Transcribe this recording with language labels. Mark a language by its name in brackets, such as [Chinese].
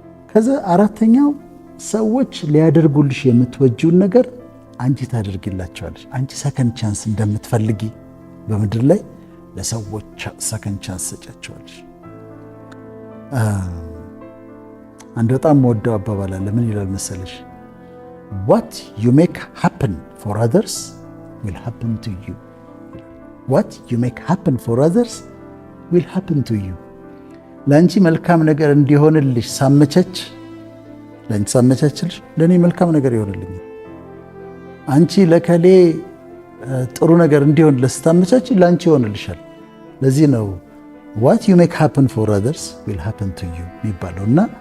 [Amharic] ከዛ አራተኛው ሰዎች ሊያደርጉልሽ የምትወጂውን ነገር አንቺ ታደርጊላቸዋለሽ። አንቺ ሰከንድ ቻንስ እንደምትፈልጊ በምድር ላይ ለሰዎች ሰከንድ ቻንስ ሰጫቸዋለሽ። አንድ በጣም ወደው አባባል አለ። ምን ይላል መሰለሽ? [English] what you make happen for others will happen to you. what you make happen for others will happen to you. [Amharic] ለአንቺ መልካም ነገር እንዲሆንልሽ ሳመቻች ለአንቺ ሳመቻችልሽ ለእኔ መልካም ነገር ይሆንልኛል። አንቺ ለከሌ ጥሩ ነገር እንዲሆን ለስታመቻች ለአንቺ ይሆንልሻል። ለዚህ ነው [English] what you make happen for others will happen to you [Amharic] የሚባለው እና